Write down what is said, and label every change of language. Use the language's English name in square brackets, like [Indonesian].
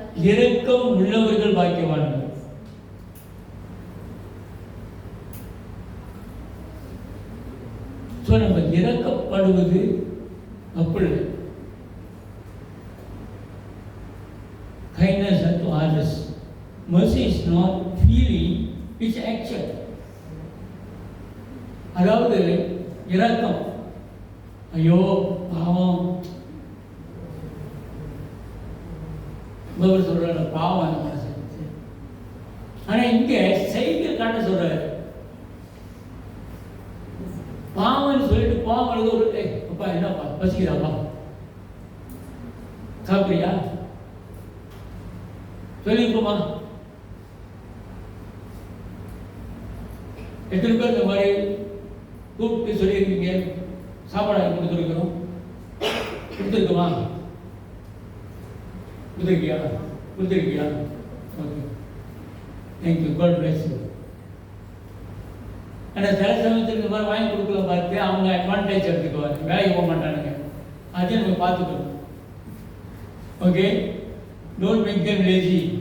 [Tamil] இரக்கம் உள்ளவர்கள் பாக்கியவான்கள். ஸோ நம்ம இறக்கப்படுவது அப்படி [English] kindness unto others. Mercy is not feeling, it's action. [Tamil] அதாவது இரக்கம், ஐயோ பாவம், சொல்ற பாவம் அந்த மனசு. ஆனா இங்க செய்தியை காட்ட சொல்றாரு. பாவம்னு சொல்லிட்டு பாவம் ஒரு அப்பா என்னப்பா பசிக்கிறாப்பா, சாப்பிடுறியா சொல்லிருப்போமா? எத்தனை பேர் இந்த மாதிரி கூப்பிட்டு சொல்லியிருக்கீங்க, சாப்பாடு கொடுத்துருக்கிறோம், கொடுத்துருக்கோமா? கொடுத்துருக்கியா? கொடுத்துருக்கியா? [English] Okay, thank you, God bless you. [Tamil] ஆனால் சில சமயத்துக்கு இந்த மாதிரி வாங்கி கொடுக்கல பார்த்து அவங்க அட்வான்டேஜ் எடுத்துக்குவாங்க, வேலைக்கு போக மாட்டானுங்க. அதையும் நம்ம பார்த்துக்கணும். [English] Okay, don't make them lazy.